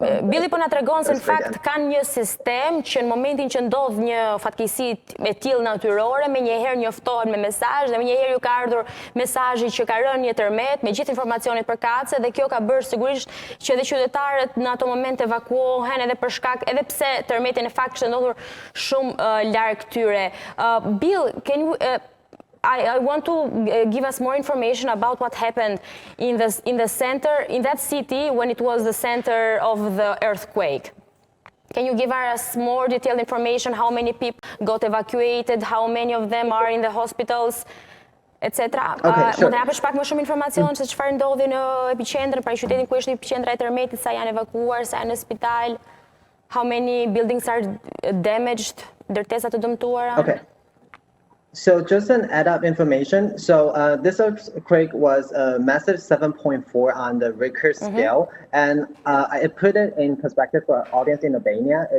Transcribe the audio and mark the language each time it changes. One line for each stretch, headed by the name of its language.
Albanian: Billy po na tregon se në fakt kanë një sistem që në momentin që ndodh një fatkeqësi e tillë natyrore, menjëherë njoftohen me mesazh dhe menjëherë ju ka ardhur mesazhi që ka rënë një tërmet me gjithë informacionet përkatëse dhe kjo ka bërë sigurisht që edhe qytetarët në ato moment evakuohen edhe për shkak edhe pse tërmeti në fakt kishte ndodhur shumë larg tyre.
English: Bill, can you I want to give us more information about what happened in the center, in that city, when it was the center of the earthquake. Can you give us more detailed information? How many people got evacuated? How many of them are in the hospitals, etc.
Albanian: Mund të japësh pak më shumë informacion se çfarë ndodhi në epiqendrën, pra qytetin ku është epiqendra e tërmetit, sa janë evakuar, sa janë në spital?
English: How many buildings are damaged?
Albanian: Ndërtesa të dëmtuara?
English: Okay. So just an add-up information. So this earthquake was a massive 7.4 on the Richter scale, and I put it in perspective for our audience in Albania.